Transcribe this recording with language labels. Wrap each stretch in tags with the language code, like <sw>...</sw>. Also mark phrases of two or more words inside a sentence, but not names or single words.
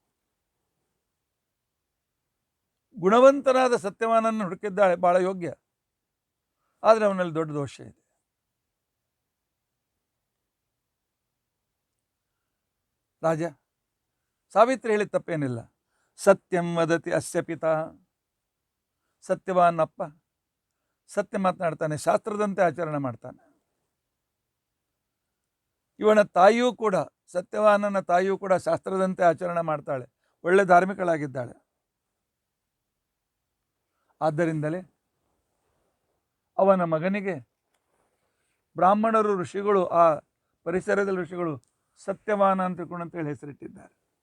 <kn>ಗುಣವಂತನಾದ ಸತ್ಯವಾನನ್ನು ಹುಡುಕಿದ್ದಾಳೆ, ಬಹಳ ಯೋಗ್ಯ. ಆದರೆ ಅವನಲ್ಲಿ ದೊಡ್ಡ ದೋಷ ಇದೆ. ರಾಜ, ಸಾವಿತ್ರಿ ಹೇಳಿದ ತಪ್ಪೇನಿಲ್ಲ.</kn> <sa>ಸತ್ಯಂ ವದತಿ ಅಸ್ಯ ಪಿತಾ,</sa> <kn>ಸತ್ಯವಾನಪ್ಪ ಸತ್ಯ ಮಾತನಾಡ್ತಾನೆ, ಶಾಸ್ತ್ರದಂತೆ ಆಚರಣೆ ಮಾಡ್ತಾನೆ. ಇವನ ತಾಯಿಯೂ ಕೂಡ, ಸತ್ಯವಾನನ ತಾಯಿಯೂ ಕೂಡ ಶಾಸ್ತ್ರದಂತೆ ಆಚರಣೆ ಮಾಡ್ತಾಳೆ, ಒಳ್ಳೆ ಧಾರ್ಮಿಕಳಾಗಿದ್ದಾಳೆ. ಆದ್ದರಿಂದಲೇ ಅವನ ಮಗನಿಗೆ ಬ್ರಾಹ್ಮಣರು, ಋಷಿಗಳು, ಆ ಪರಿಸರದ ಋಷಿಗಳು ಸತ್ಯವಾನ ಅಂತ ತಿಳ್ಕೊಂಡಂತೇಳಿ ಹೆಸರಿಟ್ಟಿದ್ದಾರೆ.</kn>